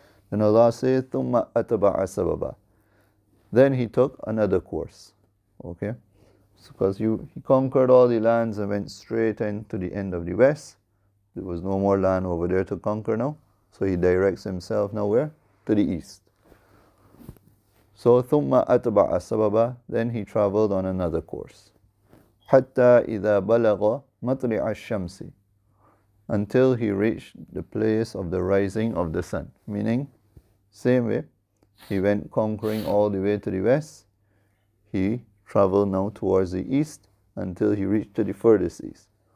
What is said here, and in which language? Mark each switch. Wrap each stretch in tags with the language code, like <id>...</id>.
<en>Then Allah says, ثُمَّ أَتْبَعَ سَبَبًا. Then he took another course, okay? Because he conquered all the lands and went straight into the end of the west. There was no more land over there to conquer now. So he directs himself now where? To the east.</en> <ar>So ثُمَّ أَتْبَعَ سَبَبًا.</ar> <en>Then he traveled on another course.</en> <ar>حَتَّى إِذَا بَلَغَ مَطْلِعَ الشَّمْسِ.</ar> <en>Until he reached the place of the rising of the sun. Meaning, same way, he went conquering all the way to the west. He traveled now towards the east until he reached to the furthest east.</en>